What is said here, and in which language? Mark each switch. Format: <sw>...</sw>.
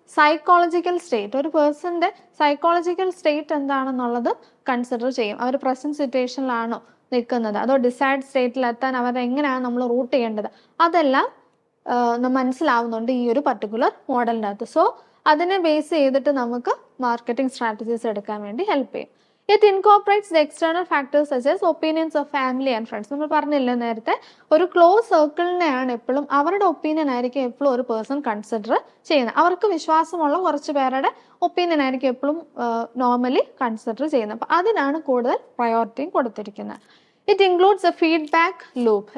<ml>Psychological state, ഒരു പേഴ്സന്റെ psychological state എന്താണെന്നുള്ളത് consider ചെയ്യും. അവർ പ്രസന്റ് സിറ്റുവേഷനിലാണോ നിൽക്കുന്നത്, അതോ ഡിസൈഡ് സ്റ്റേറ്റിലെത്താൻ അവർ എങ്ങനെയാണ് നമ്മൾ റൂട്ട് ചെയ്യേണ്ടത്, അതെല്ലാം മനസ്സിലാവുന്നുണ്ട് ഈ ഒരു പർട്ടിക്കുലർ മോഡലിൻ്റെ അകത്ത്. സോ അതിനെ ബേസ് ചെയ്തിട്ട് നമുക്ക് മാർക്കറ്റിംഗ് സ്ട്രാറ്റജീസ് എടുക്കാൻ വേണ്ടി ഹെൽപ്പ് ചെയ്യും.</ml> <en>It incorporates the external factors such as opinions of family and friends.</en> <ml>നമ്മൾ പറഞ്ഞില്ല നേരത്തെ, ഒരു ക്ലോസ് സർക്കിളിനെയാണ് എപ്പോഴും അവരുടെ ഒപ്പീനിയൻ ആയിരിക്കും എപ്പോഴും ഒരു പേഴ്സൺ കൺസിഡർ ചെയ്യുന്നത്. അവർക്ക് വിശ്വാസമുള്ള കുറച്ച് പേരുടെ ഒപ്പീനിയൻ ആയിരിക്കും എപ്പോഴും നോർമലി കൺസിഡർ ചെയ്യുന്നത്. അപ്പം അതിനാണ് കൂടുതൽ പ്രയോറിറ്റിയും കൊടുത്തിരിക്കുന്നത്.</ml> <en>It includes a feedback loop.</en>